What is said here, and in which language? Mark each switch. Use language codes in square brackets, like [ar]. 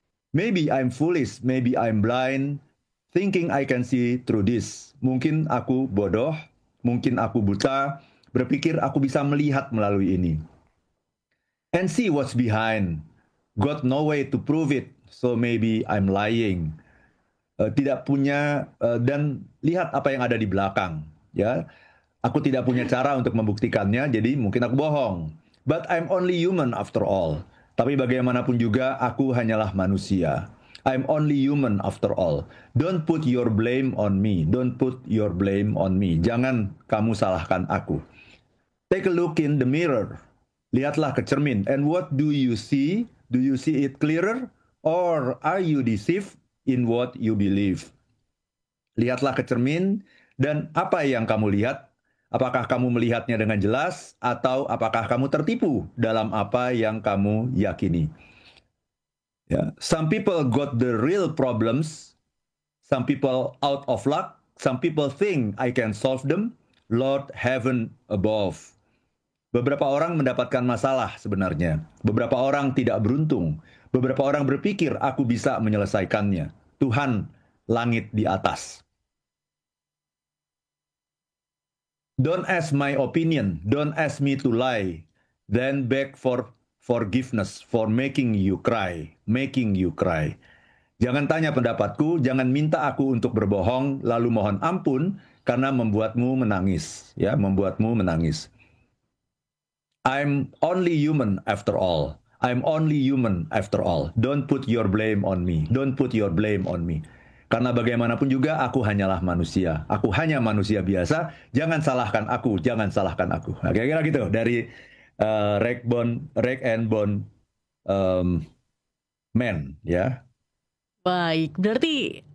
[en] Maybe I'm foolish, maybe I'm blind, thinking I can see through this. [id] Mungkin aku bodoh, mungkin aku buta, berpikir aku bisa melihat melalui ini. [en] And see what's behind. Got no way to prove it, so maybe I'm lying. [id] Tidak punya dan lihat apa yang ada di belakang ya, aku tidak punya cara untuk membuktikannya, jadi mungkin aku bohong. [en] But I'm only human after all. [id] Tapi bagaimanapun juga aku hanyalah manusia. [en] I'm only human after all. Don't put your blame on me. Don't put your blame on me. [id] Jangan kamu salahkan aku. [en] Take a look in the mirror. [id] Lihatlah ke cermin. [en] And what do you see? Do you see it clearer? Or are you deceived in what you believe? [id] Lihatlah ke cermin, dan apa yang kamu lihat? Apakah kamu melihatnya dengan jelas, atau apakah kamu tertipu dalam apa yang kamu yakini? [en] Yeah. Some people got the real problems. Some people out of luck. Some people think I can solve them. Lord heaven above. [id] Beberapa orang mendapatkan masalah sebenarnya. Beberapa orang tidak beruntung. Beberapa orang berpikir aku bisa menyelesaikannya. Tuhan langit di atas. [en] Don't ask my opinion. Don't ask me to lie. Then beg for forgiveness for making you cry. Making you cry. [id] Jangan tanya pendapatku, jangan minta aku untuk berbohong, lalu mohon ampun karena membuatmu menangis. Ya, membuatmu menangis. [en] I'm only human after all. I'm only human after all. Don't put your blame on me. Don't put your blame on me. [id] Karena bagaimanapun juga aku hanyalah manusia. Aku hanya manusia biasa. Jangan salahkan aku. Jangan salahkan aku. Nah, kira-kira gitu dari Rag and Bone Man ya. Baik, berarti